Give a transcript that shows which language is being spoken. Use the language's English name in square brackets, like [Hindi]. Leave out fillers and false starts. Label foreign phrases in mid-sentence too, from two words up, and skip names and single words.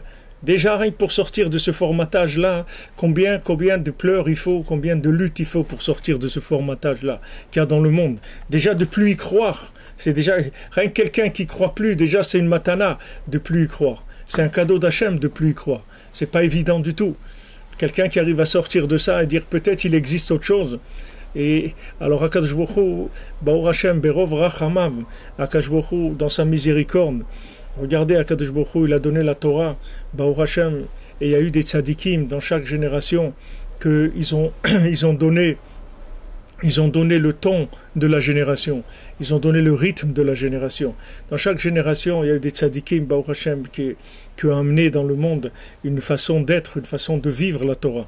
[French] Déjà, rien que pour sortir de ce formatage-là, combien de pleurs il faut, combien de luttes il faut pour sortir de ce formatage-là qu'il y a dans le monde. Déjà, de plus y croire. C'est déjà, rien que quelqu'un qui ne croit plus, déjà, c'est une matana de plus y croire. C'est un cadeau d'Hachem de plus y croire. C'est pas évident du tout. Quelqu'un qui arrive à sortir de ça et dire peut-être il existe autre chose. Et alors, [Hebrew] הקדוש ברוך הוא, ברוך השם, ברוב רחמיו, הקדוש ברוך הוא, [French] dans sa miséricorde, regardez, [Hebrew] הקדוש ברוך הוא, [French] il a donné la Torah, [Hebrew] ברוך השם, [French] et il y a eu des tzadikim dans chaque génération qu'ils ont donné le ton de la génération, ils ont donné le rythme de la génération. Dans chaque génération, il y a eu des tzadikim, [Hebrew] ברוך השם, [French] qui ont amené dans le monde une façon d'être, une façon de vivre la Torah.